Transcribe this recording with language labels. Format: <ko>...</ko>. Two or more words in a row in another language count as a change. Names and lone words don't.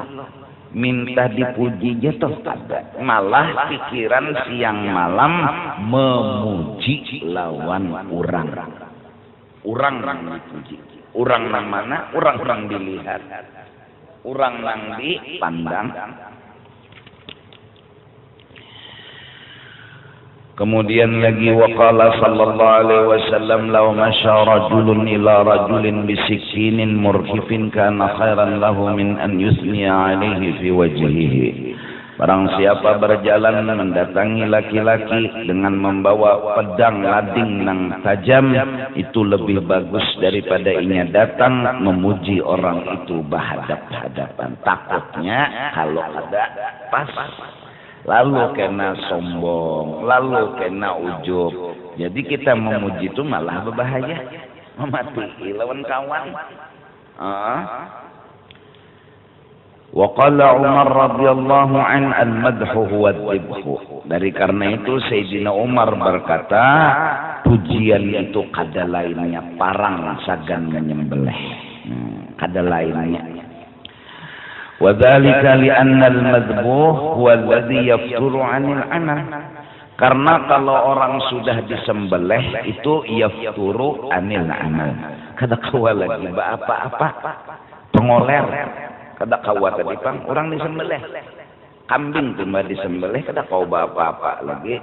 <bjn>Minta dipuji jatuh ada, malah pikiran siang malam memuji lawan orang yang dipuji, orang nang mana, orang dilihat, orang nang dipandang. Kemudian lagi</bjn> <ar>وقال صلى الله عليه وسلم لو مشى رجل إلى رجل بسكين مرهف كان خيرا له من أن يثني عليه في وجهه.</ar> <bjn>Barang siapa berjalan mendatangi laki-laki dengan membawa pedang lading nang tajam, itu lebih bagus daripada inya datang memuji orang itu berhadap-hadapan. Takutnya kalau ada pas lalu kena sombong, lalu kena ujub. Jadi kita memuji itu malah berbahaya, memati lawan kawan.</bjn> <ar>وقال عمر رضي الله عن المدح هو الذبح.</ar> <bjn>Dari karena itu Sayyidina Umar berkata, pujian itu kada lainnya parang sagan menyembelih. Kada lainnya.</bjn> <ar>وذلك لأن المذبوح هو الذي يفتر عن العمل.</ar> <bjn>Karena kalau orang sudah disembelih itu</bjn> <ar>يفتر عن العمل.</ar> <bjn>Kada kawa lagi apa-apa. Pengoler. Kada kawa tadi pang orang disembelih. Kambing cuma disembelih kada kau apa-apa lagi.</bjn>